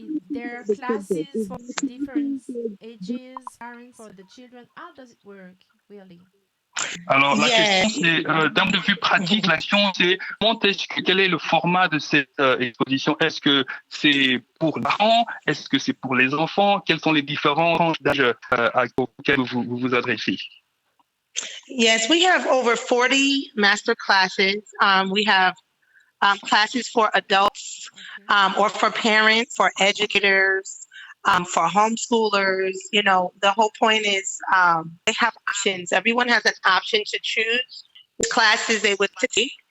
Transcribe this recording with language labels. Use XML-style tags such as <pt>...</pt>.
<en>Is there are classes for different ages, parents for the children? How does it work, really?</en> <fr>Alors, la question, c'est, d'un point de vue pratique, la question, c'est quel est le format de cette exposition? Est-ce que c'est pour les parents? Est-ce que c'est pour les enfants? Quels sont les différents tranches d'âge auxquels vous vous adressez?</fr> <en>Yes, we have over 40 master classes. We have classes for adults, or for parents, for educators, for homeschoolers. You know, the whole point is they have options. Everyone has an option to choose which classes they would take.</en>